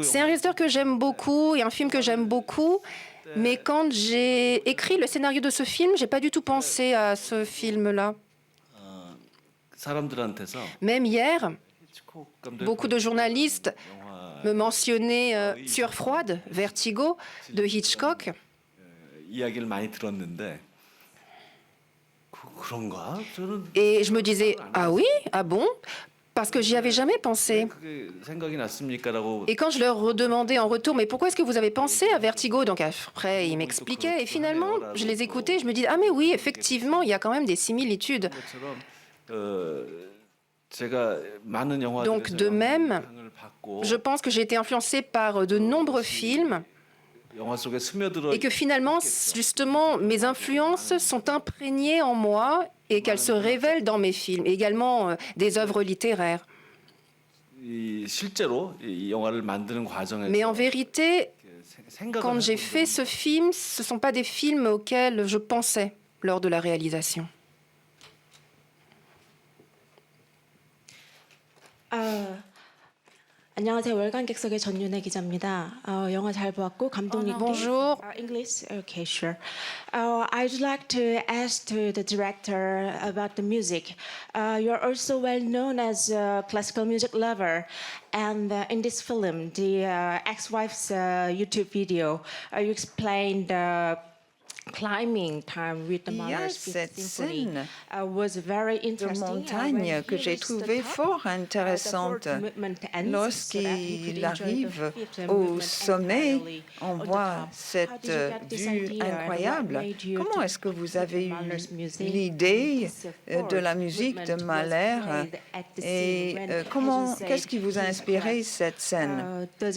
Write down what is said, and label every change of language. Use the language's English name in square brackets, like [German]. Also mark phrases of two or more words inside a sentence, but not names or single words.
[French] C'est un réalisateur que j'aime beaucoup et un film que j'aime beaucoup. Mais quand j'ai écrit le scénario de ce film, j'ai pas du tout pensé à ce film-là. [Korean] 사람들한테서. [French] Même hier, beaucoup de journalistes me mentionnaient Sueur froide, Vertigo, de Hitchcock. [Korean] 이야기를 많이 들었는데. 그런가? 저는. [French] Et je me disais, ah oui, ah bon? Parce que j'y avais jamais pensé. [Korean] 생각이 났습니까라고. [French] Et quand je leur redemandais en retour, mais pourquoi est-ce que vous avez pensé à Vertigo? Donc après, ils m'expliquaient. Et finalement, je les écoutais, je me disais, ah mais oui, effectivement, il y a quand même des similitudes. Donc de même, je pense que j'ai été influencée par de nombreux films et que finalement, justement, mes influences sont imprégnées en moi et qu'elles se révèlent dans mes films, et également des œuvres littéraires. Mais en vérité, quand j'ai fait ce film, ce ne sont pas des films auxquels je pensais lors de la réalisation. [Korean] 안녕하세요. 월간객석의 전윤혜 기자입니다. 영화 잘 보았고 감독님. [French] Bonjour. [English] English? Okay, sure. I'd like to ask to the director about the music. You're also well known as a classical music lover, and in this film, the ex-wife's YouTube video, you explained climbing time with the Mahler's Fifth Symphony was very interesting. [French] De montagne que j'ai trouvé fort intéressante. Lorsqu'il arrive au sommet, on voit cette vue incroyable. Comment est-ce que vous avez eu l'idée de la musique de Mahler et qu'est-ce qui vous a inspiré cette scène?